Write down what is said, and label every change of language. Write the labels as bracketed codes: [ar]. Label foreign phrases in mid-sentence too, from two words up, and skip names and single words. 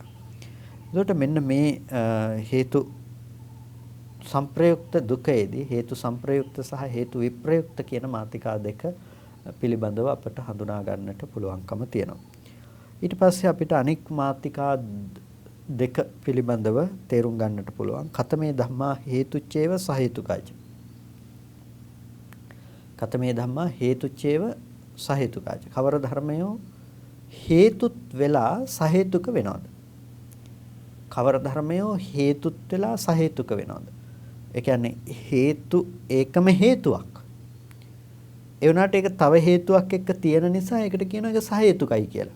[si] එතකොට මෙන්න මේ හේතු සංප්‍රයුක්ත දුකයේදී හේතු සංප්‍රයුක්ත සහ හේතු විප්‍රයුක්ත කියන මාතෘකා දෙක පිළිබඳව අපට හඳුනා ගන්නට පුළුවන්කම තියෙනවා. ඊට පස්සේ අපිට අනික් මාතෘකා දෙක පිළිබඳව තේරුම් ගන්නට පුළුවන්. [pi] කතමේ ධම්මා හේතුච්චේව සහේතුකයි. කතමේ ධම්මා හේතුච්චේව සහේතුකයි. [si] කවර ධර්මයෝ හේතුත් වෙලා සහේතුක වෙනවද? කවර ධර්මයෝ හේතුත් වෙලා සහේතුක වෙනවද? ඒ කියන්නේ හේතු ඒකම හේතුවක්. ඒ වුණාට ඒක තව හේතුවක් එක්ක තියෙන නිසා ඒකට කියනවා ඒක සහේතුකයි කියලා.